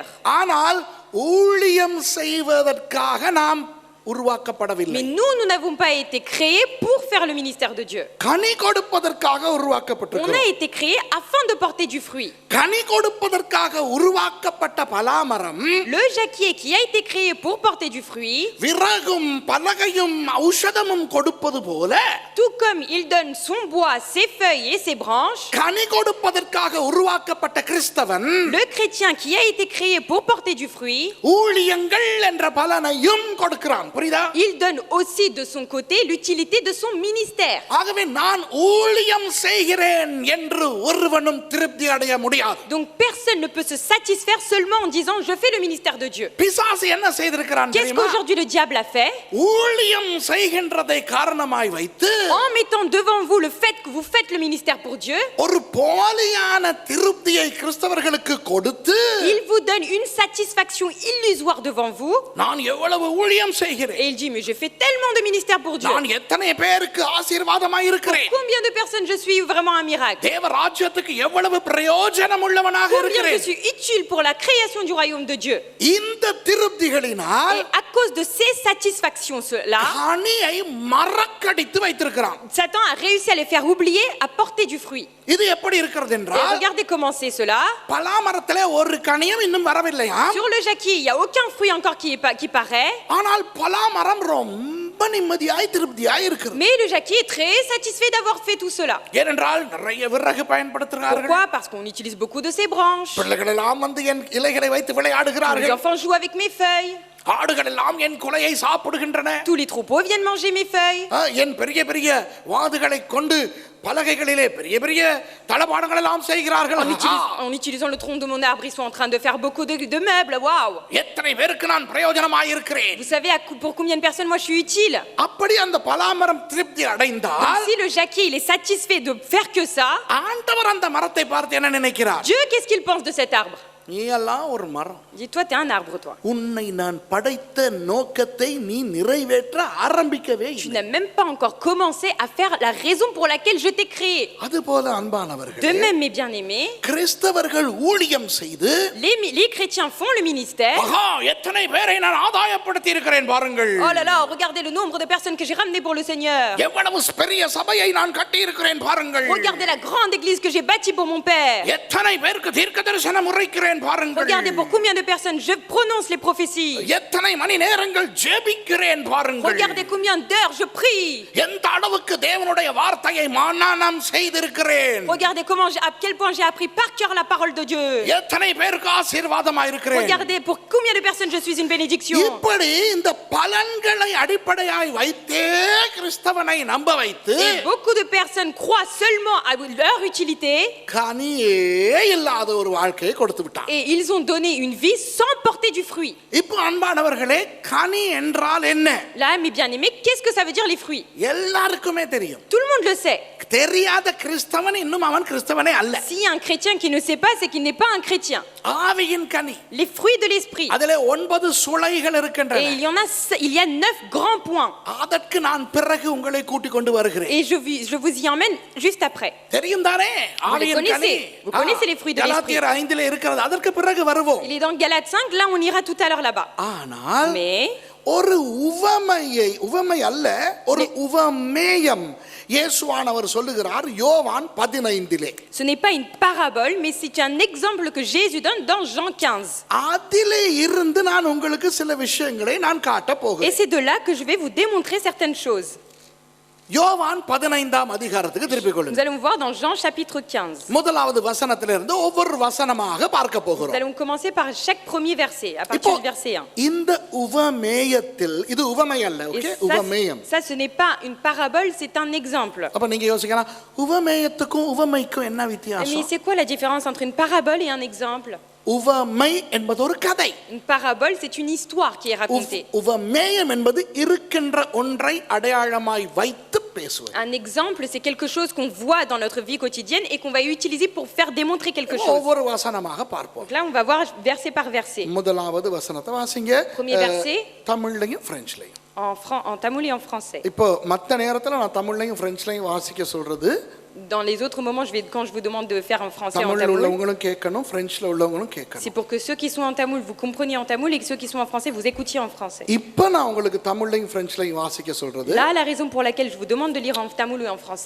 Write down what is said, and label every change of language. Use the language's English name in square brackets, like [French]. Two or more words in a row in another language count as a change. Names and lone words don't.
[Tamil] ஆனால் ஊழியம் செய்வதற்காக நாம் உருவாக்கப்படவில்லை. [French] Mais nous n'avons pas été créés pour faire le ministère de Dieu. [Tamil] கனி கொடுப்பதற்காக [French] On [Tamil] உருவாக்கப்பட்டிருக்கிறோம். [French] a été créés afin de porter du fruit. [Tamil] கனி கொடுப்பதற்காக உருவாக்கப்பட்ட பலாமரம் [French] Le jacquier qui a été créé pour porter du fruit, [Tamil] விறகும் பலகையும் ஔஷதமும் கொடுப்பது போல [French] tout comme il donne son bois, ses feuilles et ses branches, [Tamil] கனி கொடுப்பதற்காக உருவாக்கப்பட்ட கிறிஸ்தவன் [French] le chrétien qui a été créé pour porter du fruit, [Tamil] ஊழியங்கள் என்ற பலனையும் கொடுக்கிறான். புரியுதா? [French] il donne aussi de son côté l'utilité de son ministère. [Tamil] ஆகவே நான் ஊழியம் செய்கிறேன் என்று ஒருவனும் திருப்தி அடைய முடியாது. [French] Donc personne ne peut se satisfaire seulement en disant je fais le ministère de Dieu. [Tamil] பிசாசு என்ன செய்திருக்கிறான் [French] Qu'est-ce [Tamil] தெரியுமா? [French] qu'aujourd'hui le diable a fait? [Tamil] ஊழியம் செய்கின்றதை காரணமாய் வைத்து [French] En mettant devant vous le fait que vous faites le ministère pour Dieu, [Tamil] ஒரு போலியான திருப்தியை கிறிஸ்தவர்களுக்கு கொடுத்து [French] il vous donne une satisfaction illusoire devant vous. [Tamil] நான் எவ்வளவு ஊழியம் செய்கிறேன், செய்கிறேன். [French] Et il dit, mais je fais tellement de ministères pour Dieu. [Tamil] நான் எத்தனை பேருக்கு ஆசீர்வாதமாய் இருக்கிறேன். [French] Combien de personnes je suis vraiment un miracle? [Tamil] தேவ ராஜ்யத்துக்கு எவ்வளவு பிரயோஜனம் உள்ளவனாக [French] Combien je [Tamil] இருக்கிறேன். [French] suis utile pour la création du royaume de Dieu. [Tamil] இந்த திருப்திகளினால் [French] Et à cause de ces satisfactions-là, [Tamil] கனியை மறக்கடித்து வைத்திருக்கிறான். [French] Satan a réussi à les faire oublier, à porter du fruit. [Tamil] இது எப்படி இருக்கிறது [French] Et [Tamil] என்றால் [French] regardez comment c'est cela. [Tamil] பலாமரத்திலே ஒரு கனியும் இன்னும் வரவில்லையா. [French] Sur le jacquier, il n'y a aucun fruit encore qui paraît. [Tamil] ஆனால் பலாமரம் ரொம்ப நிம்மதியாய் திருப்தியாய் இருக்கிறது. [French] Mais le jacquier est très satisfait d'avoir fait tout cela. [Tamil] ஏனென்றால் நிறைய விறகு பயன்படுத்துகிறார்கள். [French] Pourquoi? Parce qu'on utilise beaucoup de ces branches. [Tamil] பிள்ளைகள் எல்லாம் வந்து என் இலைகளை வைத்து [French] Les [Tamil] விளையாடுகிறார்கள். [French] enfants jouent avec mes feuilles. [Tamil] ஆடுகள் எல்லாம் என் குலையை சாப்பிடுகின்றன. [French] Tous les troupeaux viennent manger mes feuilles. [Tamil] என் பெரிய பெரிய வாதுகளை கொண்டு பலகைகளிலே பெரிய பெரிய தளபாடங்கள் எல்லாம் செய்கிறார்கள். [French] En utilisant le tronc de mon arbre, ils sont en train de faire beaucoup de meubles. Waouh! [Tamil] எத்தனை பேருக்கு நான் பிரயோஜனமாய் இருக்கிறேன். [French] Vous savez pour combien de personnes moi je suis utile? [Tamil] அப்படி அந்த பலாமரம் திருப்தி அடைந்தால் [French] Si le jacquier il est satisfait de faire que ça, [Tamil] ஆண்டவர் அந்த மரத்தை பார்த்து என்ன நினைக்கிறார்? [French] Dieu qu'est-ce qu'il pense de cet arbre? [Tamil] நீ எல்லாம் ஒரு மரம். [French] Dis toi t'es un arbre toi. [Tamil] உன்னை நான் படைத்த நோக்கத்தை நீ நிறைவேற்ற ஆரம்பிக்கவே [French] Tu [Tamil] இல்லை. [French] n'as même pas encore commencé à faire la raison pour laquelle je t'ai créé. [Tamil] அதுபோல [French] De [Tamil] அன்பானவர்களே, [French] même mes bien-aimés, [Tamil] கிறிஸ்தவர்கள் ஊழியம் செய்து [French] les chrétiens font le ministère. [Tamil] ஆஹா, எத்தனை பேரை நான் ஆதாயப்படுத்தி இருக்கிறேன் பாருங்கள். [French] Oh là là, regardez le nombre de personnes que j'ai ramenées pour le Seigneur. [Tamil] எவ்வளவு பெரிய சபையை நான் கட்டி இருக்கிறேன் பாருங்கள். [French] Regardez la grande église que j'ai bâtie pour mon père. [Tamil] எத்தனை பேருக்கு தீர்க்கதரிசனம் உரைக்கிறேன் பாருங்கள். [French] Regardez pour combien de personnes je prononce les prophéties. [Tamil] எத்தனை மணி நேரங்கள் ஜெபிக்கிறேன் பாருங்கள். [French] Regardez combien d'heures je prie. [Tamil] எந்த அளவுக்கு தேவனுடைய வார்த்தையை மனனம் செய்திருக்கிறேன். [French] Regardez à quel point j'ai appris par cœur la parole de Dieu. [Tamil] எத்தனை பேருக்கு ஆசீர்வாதமாய் இருக்கிறேன். [French] Regardez pour combien de personnes je suis une bénédiction. [Tamil] இப்படி இந்த பலன்களை அடிப்படையாய் வைத்தே கிறிஸ்தவனை நம்ப வைத்து [French] Et beaucoup de personnes croient seulement à leur utilité. [Tamil] கனியே இல்லாத ஒரு வாழ்க்கையை கொடுத்து விட்டான். [French] Et ils ont donné une vie sans porter du fruit. [Tamil] இப்போ அன்பானவர்களே, கனி என்றால் என்ன? [French] Là, mes bien-aimés, qu'est-ce que ça veut dire les fruits? [Tamil] எல்லாருக்குமே தெரியும். [French] Tout le monde le sait. [Tamil] தெரியாத கிறிஸ்தவன் இன்னும் அவன் கிறிஸ்தவனே அல்ல. [French] S'il y a un chrétien qui ne sait pas, c'est qu'il n'est pas un chrétien. [Tamil] ஆவியின் கனி. [French] Les fruits de l'esprit. [Tamil] அதிலே 9 சுளைகள் [French] Et [Tamil] இருக்கின்றன. [French] il y a 9 grands points. [Tamil] அதற்கு நான் பிறகு உங்களை கூட்டிக் கொண்டு வருகிறேன். [French] Et je vous y emmène juste après. [Tamil] தெரியும் தானே? ஆவியின் கனி. [French] Vous connaissez les fruits de l'esprit. [Tamil] கலாத்தியர் 5 இருக்கிறது. அதற்கு பிறகு வருவோம். [French] Il est dans Galates 5, là on ira tout à l'heure là-bas. [Tamil] ஆனால் [French] Mais [Tamil] ஒரு உவமை அல்ல, ஒரு உவமேயம் இயேசுவானவர் சொல்லுகிறார் யோவான் 15. [French] ce n'est pas une parabole, mais c'est un exemple que Jésus donne dans Jean 15. [Tamil] அதிலே இருந்து நான் உங்களுக்கு சில விஷயங்களை நான் காட்ட [French] Et [Tamil] போகிறேன். [French] c'est de là que je vais vous démontrer certaines choses. [Tamil] யோவான் 15 அதிகாரத்துக்கு திருப்பிக் [French] Nous [Tamil] கொள்ளுங்கள். [French] allons voir dans Jean chapitre 15. [Tamil] முதலாவது வசனத்திலிருந்து ஒவ்வொரு வசனமாக பார்க்க [French] Nous [Tamil] போகிறோம். [French] allons commencer par chaque premier verset, à partir du verset 1. [Tamil] இந்த உவமேயத்தில் இது உவமை அல்ல, [French] Et [Tamil] ஓகே? உவமேயம். [French] ça, ce n'est pas une parabole, c'est un exemple. [Tamil] அப்ப நீங்க யோசிக்கலாம், உவமேயத்துக்கும் உவமைக்கும் என்ன [French] Mais [Tamil] வித்தியாசம்? [French] c'est quoi la différence entre une parabole et un exemple? [Tamil] உவமை என்பது ஒரு கதை. [French] Une parabole, c'est une histoire qui est racontée. [Tamil] உவமேயம் என்பது இருக்கின்ற ஒன்றை அடையாளமாய் வைத்து பேசுவது. [French] Un exemple, c'est quelque chose qu'on voit dans notre vie quotidienne et qu'on va utiliser pour faire démontrer quelque chose. [Tamil] ஒவ்வொரு வசனமாக பார்ப்போம். [French] Donc là, on va voir verset par verset. [Tamil] முதலாவது வசனத்தை வாசிங்க. [French] Premier verset. [Tamil] தமிழ்லையும் பிரெஞ்சுலையும். [French] En tamoul et en français. [Tamil] இப்போ மற்ற நேரத்துல நான் தமிழ்லையும் பிரெஞ்சுலையும் வாசிக்க சொல்றது. [French] Dans les autres moments, quand je vous demande de faire en français en [Tamil] தமிழ்ல [French] tamoul, [Tamil] உள்ளவங்களும் கேட்கணும், பிரெஞ்சுல உள்ளவங்களும் கேட்கணும். [French] c'est pour que ceux qui sont en tamoul, vous compreniez en tamoul et que ceux qui sont en français, vous écoutiez en français. [Tamil] இப்போ நான் உங்களுக்கு தமிழ்லையும் பிரெஞ்சுலையும் வாசிக்க சொல்றது. [French] Là, la raison pour laquelle je vous demande de lire en tamoul et en français,